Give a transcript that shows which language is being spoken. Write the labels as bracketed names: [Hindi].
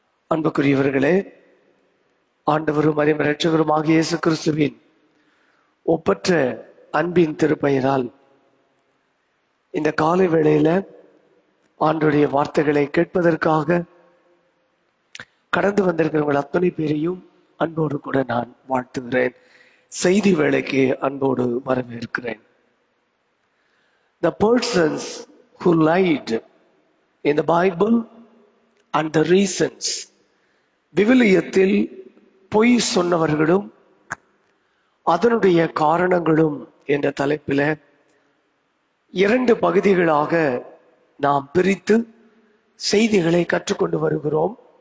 [Tamil] அன்புக்குரியவர்களே, ஆண்டவரும் இரட்சகருமாகிய இயேசு கிறிஸ்துவின் ஒப்பற்ற அன்பின் திருப்பெயரால் இந்த காலை வேளையில ஆண்டவருடைய வார்த்தைகளை கேட்பதற்காக கடந்து வந்திருக்கிறவர்கள் அத்தனை பேரையும் அன்போடு கூட நான் வாழ்த்துகிறேன். செய்தி வேளைக்கு அன்போடு வரவேற்கிறேன். [English] The persons who lied in the Bible and the reasons. [Tamil] விவிலியத்தில் பொய் சொன்னவர்களும் அதனுடைய காரணங்களும் என்ற தலைப்பில் 2 பகுதிகளாக நாம் பிரித்து செய்திகளை கற்றுக்கொண்டு வருகிறோம்.